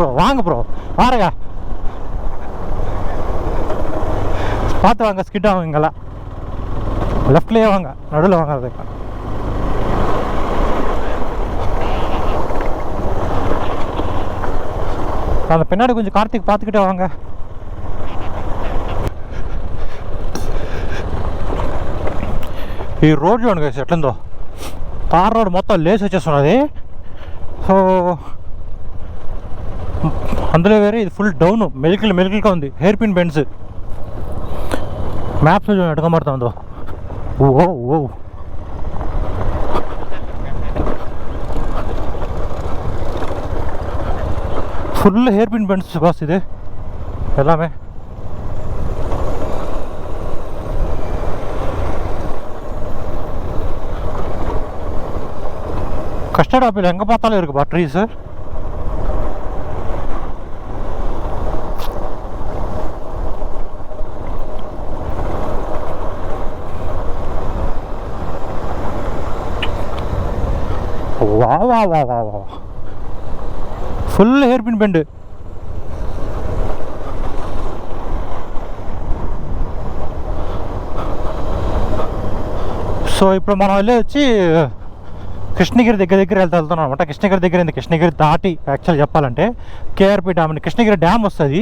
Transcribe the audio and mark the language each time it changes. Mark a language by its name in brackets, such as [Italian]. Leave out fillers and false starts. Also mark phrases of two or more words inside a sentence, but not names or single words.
[Tamil] வாங்க ப்ரோ, பாருங்க, பார்த்து வாங்க, ஸ்கிட் ஆகும் இங்கெல்லாம். லெஃப்ட்லேயே வாங்க, நடுவில் வாங்க. அதுக்கு அந்த பின்னாடி கொஞ்சம் கார்த்திக் பார்த்துக்கிட்டே வாங்க. [Telugu] ఈ రోడ్ చూడండి గైస్ ఎట్లుందో, [English] tar road [Telugu] మొత్తం లేసి వచ్చేస్తున్నది. సో అందులో వేరే ఇది [English] full down, [Telugu] మెలికలుగా ఉంది, [English] hairpin bends. [Telugu] మ్యాప్స్ చూడండి ఎట్లా కనబడుతుందో. ఓ ఓ [English] full hairpin bends [Telugu] బాస్ ఇది எல்லாமே. [English] custard apple [Tamil] எங்கே பார்த்தாலும் இருக்குப்பா ட்ரீஸு. வா வா வா வா வா, [English] full hairpin bend. [Telugu] సో ఇప్పుడు మనం వెళ్ళి కృష్ణగిరి దగ్గర వెళ్తున్నాం అనమాట. కృష్ణగిరి దాటి యాక్చువల్ చెప్పాలంటే కేఆర్పి డ్యామ్ అని కృష్ణగిరి డ్యామ్ వస్తుంది.